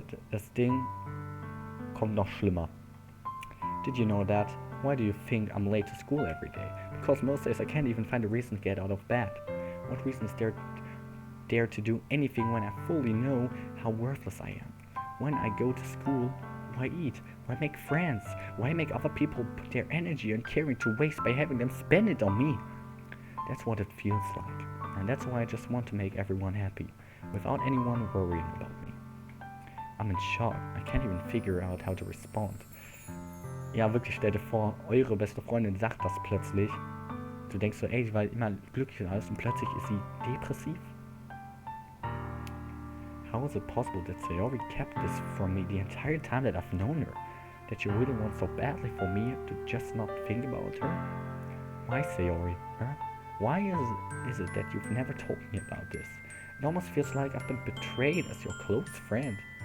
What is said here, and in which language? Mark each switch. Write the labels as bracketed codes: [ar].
[de] Das Ding kommt noch schlimmer. [en] Did you know that? Why do you think I'm late to school every day? Because most days I can't even find a reason to get out of bed. What reason is there to do anything when I fully know how worthless I am? When I go to school, why eat? Why make friends? Why make other people put their energy and caring to waste by having them spend it on me? That's what it feels like. And that's why I just want to make everyone happy, without anyone worrying about me. I'm in shock. I can't even figure out how to respond. [de] Ja, wirklich, stell dir vor, eure beste Freundin sagt das plötzlich. Du denkst so, ey, sie war immer glücklich und alles und plötzlich ist sie depressiv. [en] How is it possible that Sayori kept this from me the entire time that I've known her? That you really want so badly for me to just not think about her? Why, Sayori? Huh? Why is it that you've never told me about this? It almost feels like I've been betrayed as your close friend.